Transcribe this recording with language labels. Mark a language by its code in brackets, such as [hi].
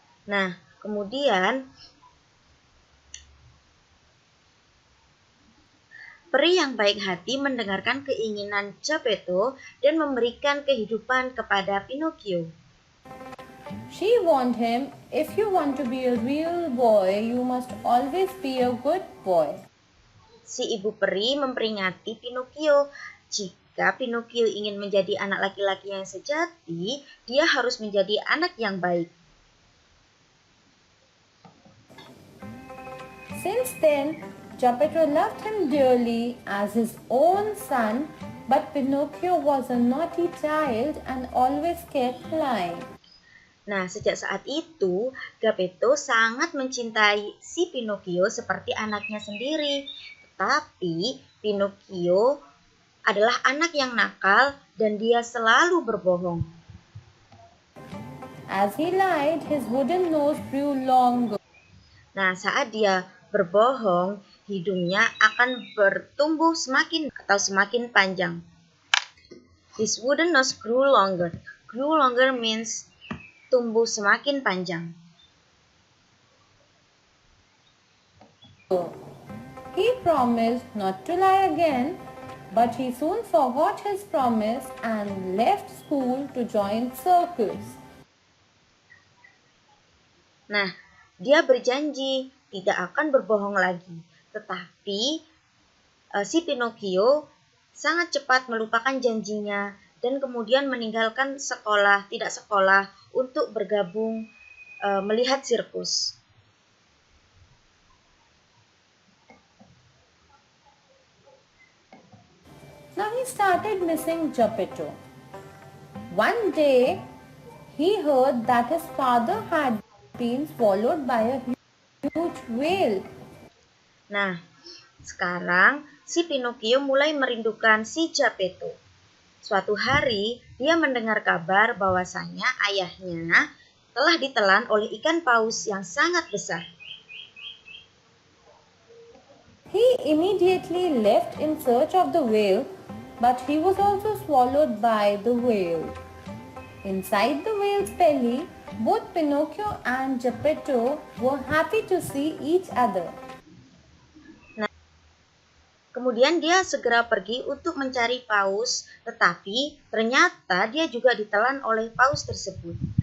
[id] Nah, kemudian peri yang baik hati mendengarkan keinginan Geppetto dan memberikan kehidupan kepada Pinocchio. [en] She warned him, if you want to be a real boy, you must always be a good boy. [id] Si ibu peri memperingati Pinocchio, jika Pinocchio ingin menjadi anak laki-laki yang sejati, dia harus menjadi anak yang baik. [en] Since then, Geppetto loved him dearly as his own son, but Pinocchio was a naughty child and always kept lying. [id] Nah, sejak saat itu, Geppetto sangat mencintai si Pinocchio seperti anaknya sendiri. Tetapi, Pinocchio adalah anak yang nakal dan dia selalu berbohong. [en] As he lied, his wooden nose grew longer. [id] Nah, saat dia berbohong, hidungnya akan bertumbuh semakin panjang. [en] His wooden nose grew longer. Grew longer means [id] tumbuh semakin panjang. [en] He promised not to lie again, but he soon forgot his promise and left school to join circus. [id] Nah, dia berjanji tidak akan berbohong lagi. Tetapi si Pinocchio sangat cepat melupakan janjinya dan kemudian meninggalkan tidak sekolah untuk bergabung melihat sirkus. [en] Now he started missing Geppetto. One day, he heard that his father had been swallowed by a huge whale. [id] Nah, sekarang si Pinocchio mulai merindukan si Geppetto. Suatu hari, dia mendengar kabar bahwasanya ayahnya telah ditelan oleh ikan paus yang sangat besar. [en] He immediately left in search of the whale, but he was also swallowed by the whale. Inside the whale's belly, both Pinocchio and Geppetto were happy to see each other. [id] Kemudian dia segera pergi untuk mencari paus, tetapi ternyata dia juga ditelan oleh paus tersebut.